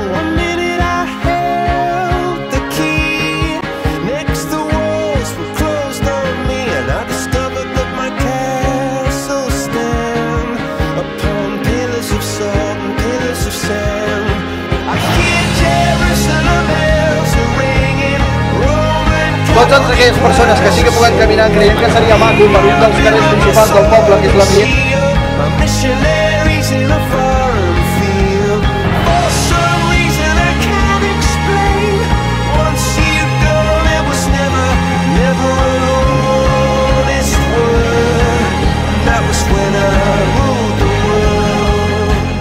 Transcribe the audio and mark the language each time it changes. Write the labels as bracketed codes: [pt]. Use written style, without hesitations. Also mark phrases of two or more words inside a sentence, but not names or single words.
[en] One minute I held the key, next the walls were closed on me, and I discovered that my castle stand upon pillars of salt and pillars of sand. I hear Jerusalem bells are ringing, Roman [ca] Totes aquelles persones que sí que puguem caminar creiem que seria maco per un dels carrers principals del poble, que és la Via. [en] My missionaries in a foreign field. For some reason I can't explain. Once you've gone, it was never an honest word. That was when I ruled the world.